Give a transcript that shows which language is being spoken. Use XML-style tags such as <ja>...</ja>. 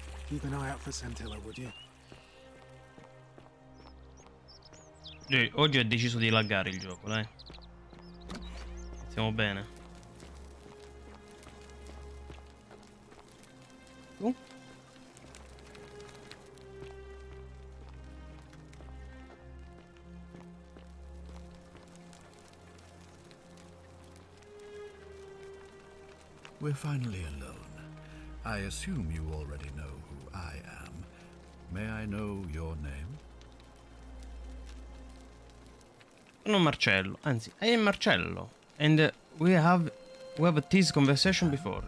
<en>Keep an eye out for Santilla, would you?</en> <it>Oggi ho deciso di laggare il gioco, dai. Stiamo bene. Tu?</it> <en>We're finally alone. I assume you already know who I am. May I know your name?</en> <it>Sono Marcello, anzi,</it> <en>I am</en> <it>Marcello.</it> <en>And we have this conversation before.</en>